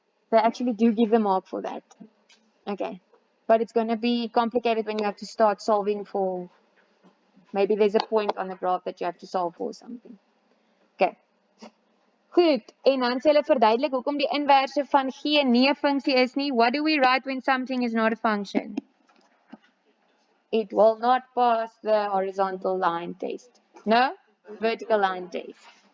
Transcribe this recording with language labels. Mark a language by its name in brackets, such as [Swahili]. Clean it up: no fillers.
[English] They actually do give the mark for that. Okay. But it's going to be complicated when you have to start solving for, maybe there's a point on the graph that you have to solve for something. Okay. [Afrikaans] Goed, en dan sê hulle verduidelik hoekom die inverse van g nie 'n funksie is nie. [English] What do we write when something is not a function? It will not pass the horizontal line test. No? Vertical line test.